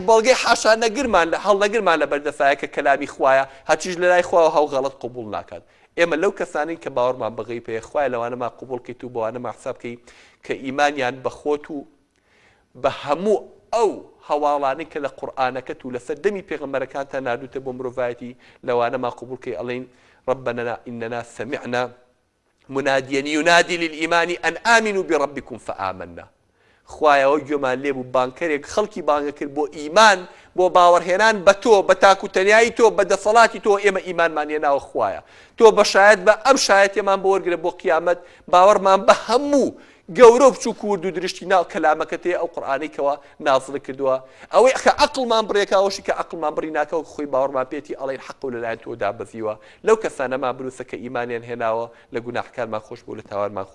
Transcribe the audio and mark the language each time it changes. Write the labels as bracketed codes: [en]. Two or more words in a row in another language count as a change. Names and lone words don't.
[ckb] بەڵگەی حاشا نەگرمان لە هەڵنەگرمان لە بەردەسایە کە کەلامی خوایە هەرچیش لە لای خواوە هەو غەڵەت قبوڵ ناکات ئێمە لەو کەسانین کە باوەڕمان بەغەیب هەیە خوایە لەوانەما قبوڵ کەیت و بەوانەما حساب کەی کە ئیمانیان بە خۆت و بە هەموو ئەو هەواڵانەی کە لە قورئانەکەت و لەسەر دەمی پێغەمبەرەکانتان نردوتە بۆ مرۆڤایەتی لەوانەما قبوڵ کەی ئەڵێن [ar] ربنا إننا سمعنا مناديا ينادي للإيمان أن آمنوا بربكم فآمنا [ckb] خوایەوە گوێمان لێ بوو بانکەرێک خەڵکی بانگە کرد بۆ ئیمان بۆ باوەڕهێنان بە تۆ بە تاکوتەنیایی تۆ بە دەسەڵاتی تۆ ئێمە ئیمانمان هێناوە خوایە تۆ بە شایەت بە ئەم شایەتێمان بۆ وەرگرە بۆ قیامەت باوەڕمان بە هەموو گەورە و بچووک و دوودرشتی ناو کەلامەکەت هەیە ئەو قورئانێکەوە نازڵ کردووە ئەوەی کە عەقڵمان بڕێکاوەشی کە عەقڵمان بڕی ناکەوە خۆی باوەڕمان پێێتی ئەڵێن حەق و لەلایەن تۆ دابەزیوە لەو کەسانەمان بنووسە کە ئیمانیان هێناوە لە گوناحکارمان خۆش بۆ لە تاوانمان